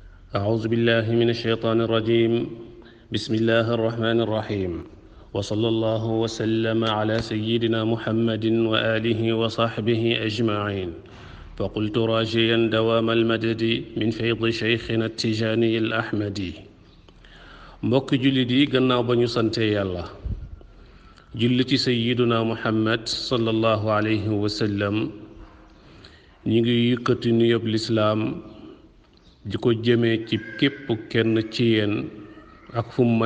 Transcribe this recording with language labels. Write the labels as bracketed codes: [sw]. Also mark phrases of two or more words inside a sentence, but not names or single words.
[ar] أعوذ بالله من الشيطان الرجيم بسم الله الرحمن الرحيم وصلى الله وسلم على سيدنا محمد وآله وصحبه أجمعين فقلت راجيا دوام المدد من فيض شيخنا التجاني الأحمدي [wo] mbokk jullit yi gannaaw ba ñu sante yàlla julli ci [ar] سيدنا محمد صلى الله عليه وسلم [wo] ñi ngi yëkkati nuyób lislaam di ko jëmee ci képp kenn ci yéen ak fu mu mën